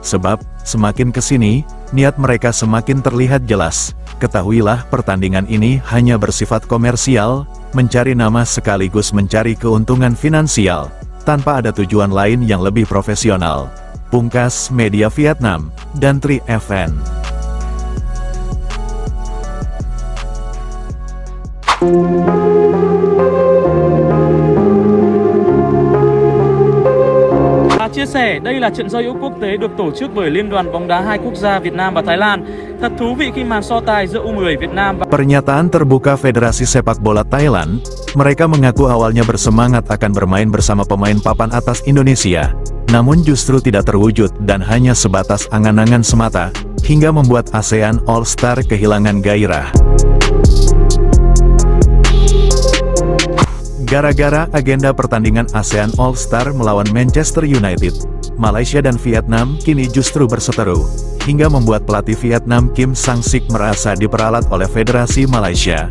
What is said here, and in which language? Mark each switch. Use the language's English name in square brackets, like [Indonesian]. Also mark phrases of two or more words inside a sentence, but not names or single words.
[Indonesian] Sebab, semakin kesini, niat mereka semakin terlihat jelas. Ketahuilah pertandingan ini hanya bersifat komersial, mencari nama sekaligus mencari keuntungan finansial, tanpa ada tujuan lain yang lebih profesional. Pungkas Media Vietnam, dan Tri FN. [Vietnamese] Chia sẻ, đây là trận giao hữu quốc tế được tổ chức bởi Liên đoàn bóng đá hai quốc gia Việt Nam và Thái Lan. Thật thú vị khi màn so tài giữa U10 Việt Nam và [Indonesian] Pernyataan terbuka Federasi Sepak Bola Thailand, mereka mengaku awalnya bersemangat akan bermain bersama pemain papan atas Indonesia, namun justru tidak terwujud dan hanya sebatas angan-angan semata, hingga membuat ASEAN All-Star kehilangan gairah. Gara-gara agenda pertandingan ASEAN All-Star melawan Manchester United, Malaysia dan Vietnam kini justru berseteru, hingga membuat pelatih Vietnam Kim Sang-sik merasa diperalat oleh Federasi Malaysia.